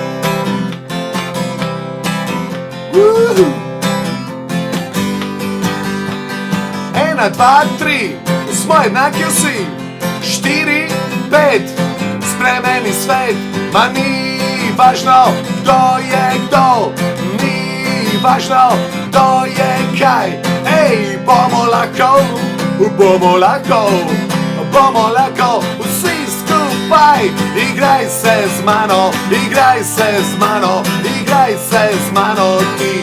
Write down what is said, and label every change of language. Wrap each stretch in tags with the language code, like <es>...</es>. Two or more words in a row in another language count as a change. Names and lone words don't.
<sl>Ena, dva, tri, smo</sl> <hr>jednaki svi.</hr> <sl>4, 5, spremeni svet.</sl> <hr>Ma nije važno</hr> <sl>kdo je kdo,</sl> <hr>nije važno</hr> <sl>kdo je kaj. Ej, bomo lako, svi skupaj. Igraj se z mano, igraj se z mano, igraj se z mano ti.</sl>